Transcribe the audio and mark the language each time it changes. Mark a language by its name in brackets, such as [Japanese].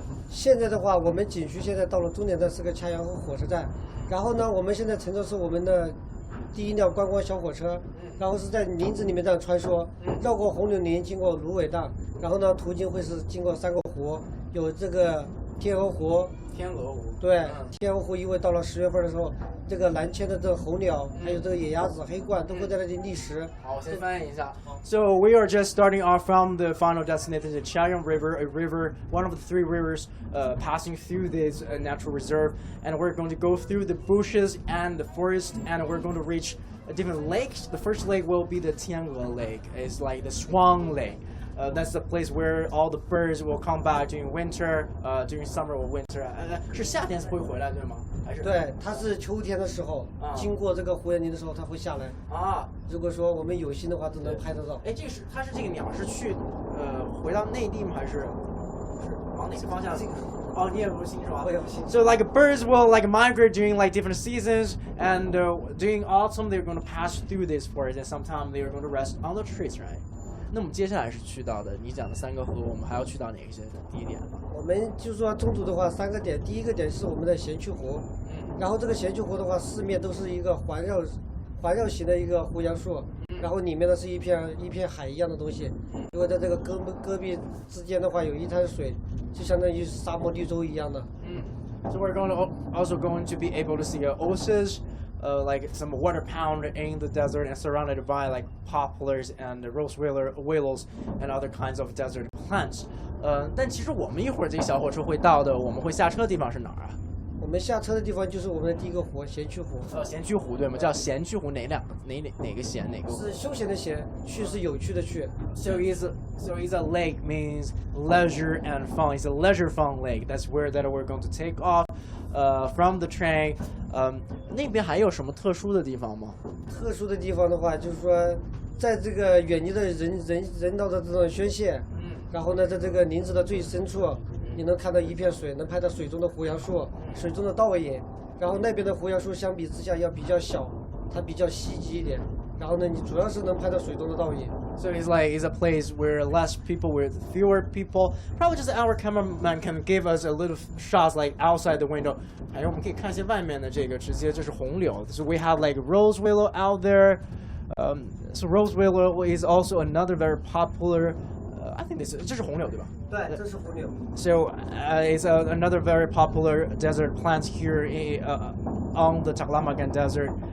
[Chinese] 现在的话，我们景区现在到了终点站是个恰阳河火车站，然后呢，我们现在乘的是我们的第一辆观光小火车，然后是在林子里面这样穿梭，绕过红柳林，经过芦苇荡，然后呢，途经会是经过3个湖，有这个天鹅湖。天鹅湖。对，天鹅湖因为到了10月份的时候，这个南迁的这个候鸟，还有这个野鸭子、黑鹳都会在那里觅食。好，我先翻译一下。 [English] So we are just starting off from the final destination, the Xinjiang River, a river, one of the 3 rivers passing through this natural reserve, and we're going to go through the bushes and the forest, and we're going to reach different lakes. The first lake will be the Tiange Lake. It's like the Swan Lake. That's the place where all the birds will come back during winter, during summer or winter. [Chinese] 是夏天会回来对吗？还是？对，它是秋天的时候，经过这个胡园林的时候，它会下来。啊，如果说我们有心的话，都能拍得到。哎，它是这个鸟是去回到内地吗？还是往哪个方向？哦，你也不清楚啊。我也不清楚。 [English] So like birds will like migrate during like different seasons, and during autumn they're going to pass through this forest, and sometimes they are going to rest on the trees, right? [Chinese] 那我们接下来是去到的你讲的3个河，我们还要去到哪些地点呢？我们就说中途的话3个点，第一个点是我们的咸渠湖，然后这个咸渠湖的话，四面都是一个环绕型的一个胡杨树，然后里面呢是一片海一样的东西，如果在这个戈壁之间的话有一滩水，就相当于沙漠绿洲一样的。 [English] So we're also going to be able to see an oasis. Like some water pound in the desert and surrounded by like poplars and rose willows and other kinds of desert plants. [Chinese] 但其实我们一会儿这个小火车会到的，我们会下车的地方是哪儿啊？我们下车的地方就是我们的第一个湖，咸渠湖。咸渠湖对吗？叫咸渠湖哪个咸哪个？是休闲的闲，趣是有趣的趣。 [English] So it's a lake means leisure and fun. It's a leisure fun lake. That's where that we're going to take off from the train. [Chinese] 那边还有什么特殊的地方吗？特殊的地方的话，就是说，在这个远离的人道的这种宣泄，然后呢，在这个林子的最深处，你能看到一片水，能拍到水中的胡杨树，水中的倒影。然后那边的胡杨树相比之下要比较小，它比较稀稀一点。然后呢，你主要是能拍到水中的倒影。 [English] So it's a place where less people, with fewer people. Probably just our cameraman can give us a little shots like outside the window. [Chinese] 还有我们可以看一些外面的这个，直接就是红柳。 [English] So we have like rose willow out there. So rose willow is also another very popular. I think this [Chinese] 是红柳对吧？对，这是红柳。 [English] So it's another very popular desert plant here on the Taklamakan Desert.